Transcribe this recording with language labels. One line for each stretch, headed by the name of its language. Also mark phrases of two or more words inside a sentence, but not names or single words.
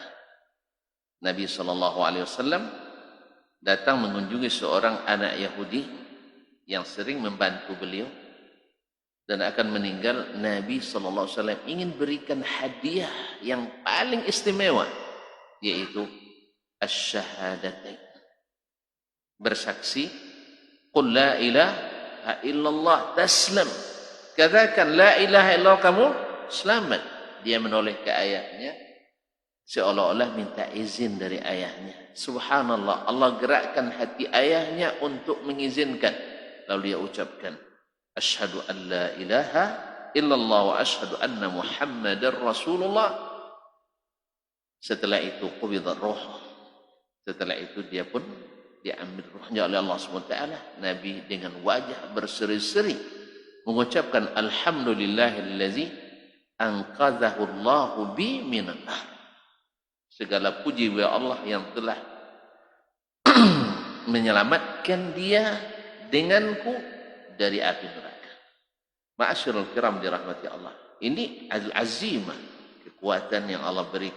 Indonesian: Nabi SAW datang mengunjungi seorang anak Yahudi yang sering membantu beliau dan akan meninggal. Nabi SAW ingin berikan hadiah yang paling istimewa, yaitu asyhadatain, bersaksi
Arabic: قل لا إله إلا الله تسلم,
Indonesian: katakan
Arabic: لا إله إلا الله,
Indonesian: kamu selamat. Dia menoleh ke ayahnya seolah-olah minta izin dari ayahnya. Subhanallah, Allah gerakkan hati ayahnya untuk mengizinkan. Lalu dia ucapkan
Arabic: أشهد أن لا إله إلا الله وأشهد أن محمدا رسول الله.
Indonesian: Setelah itu
Arabic: قبضت روح.
Indonesian: Setelah itu dia pun diambil ruhnya oleh Allah SWT. Nabi dengan wajah berseri-seri mengucapkan
Arabic: الحمد لله الذي أنقذه الله بي من النار.
Indonesian: Segala puji bagi Allah yang telah menyelamatkan dia denganku dari api neraka.
Arabic: معاشر الكرام
Indonesian: dirahmati Allah. Ini al-azimah, kekuatan yang Allah berikan.